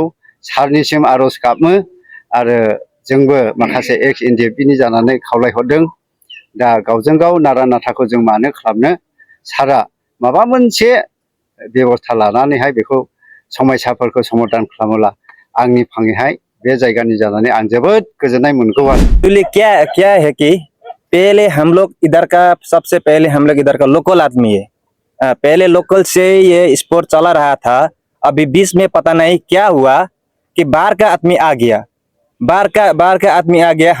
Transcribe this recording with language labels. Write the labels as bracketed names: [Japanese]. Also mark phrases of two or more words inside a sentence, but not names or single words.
[Bodo] सारनिसिम आर'ज गाबो आरो जोंबो माखासे एक्स NDFB जानानै खावलायहरदों। दा गावजों गाव नारा नाथाखौ जों मानो खालामनो, सारा माबा मोनसे बेबस्था लानानैहाय बेखौ समस्याफोरखौ समाधान खालामोब्ला आंनि फाङैहाय बे जायगानि जानानै आं जोबोद गोजोननाय मोनगौ आरो। [Hindi] एक्चुअली क्या क्या है कि पहले हम लोग इधर का सबसे पहले हम लोग इधर का लोकल आदमी है। पहले लोकल से ये स्पोर्ट चला रहा था। अभी बीच में पता नहीं क्या हुआ कि बाहर का आदमी आ गया, बाहर का आदमी आ गया।